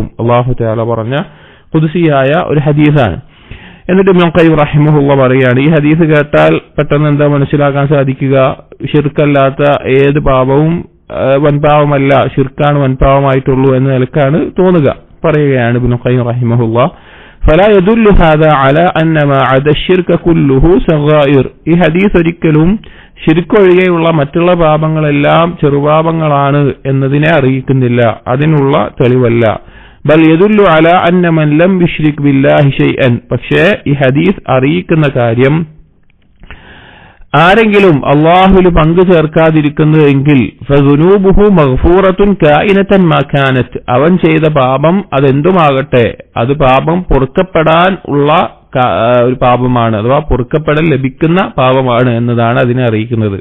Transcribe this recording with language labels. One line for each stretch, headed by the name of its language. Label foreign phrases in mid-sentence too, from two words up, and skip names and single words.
Arabic: الله تعالى
Malayalam: പറഞ്ഞ ഖുദ്സിയായ ഒരു ഹദീസാണ്. എന്നിട്ട് ഇബ്നു ഖയ്യിം റഹിമഹുല്ലാ പറയുകയാണ്, ഈ ഹദീസ് കേട്ടാൽ പെട്ടെന്ന് എന്താ മനസ്സിലാക്കാൻ സാധിക്കുക? ശിർക്കല്ലാത്ത ഏത് പാപവും വൻപാവമല്ല, ശിർക്കാണ് വൻപാവമായിട്ടുള്ളൂ എന്ന നിലക്കാണ് തോന്നുക. പറയുകയാണ് ഇബ്നു ഖയ്യിം റഹിമഹുല്ലാ,
Arabic: فلا يدل هذا على أن ما عدا الشرك كله صغائر.
Malayalam: ഈ ഹദീസ് ഒരിക്കലും ശിർക്ക് ഒഴികെയുള്ള മറ്റുള്ള പാപങ്ങളെല്ലാം ചെറുപാപങ്ങളാണ് എന്നതിനെ അറിയിക്കുന്നില്ല, അതിനുള്ള തെളിവല്ല.
Arabic: بل يدل على أن من لم يشرك بالله شيئا,
Malayalam: പക്ഷേ ഈ ഹദീസ് അറിയിക്കുന്ന കാര്യം ആരെങ്കിലും അല്ലാഹുവിൽ പങ്കു ചേർക്കാതിരിക്കുന്നു എങ്കിൽ
Arabic: فذنوبه مغفورة كائنة ما كانت,
Malayalam: അവൻ ചെയ്ത പാപം അതെന്തുമാകട്ടെ അത് പാപം പൊറുക്കപ്പെടാൻ ഉള്ള ഒരു പാപമാണ്, അഥവാ പൊറുക്കപ്പെടൽ ലഭിക്കുന്ന പാപമാണ് എന്നതാണ് അതിനെ അറിയിക്കുന്നത്.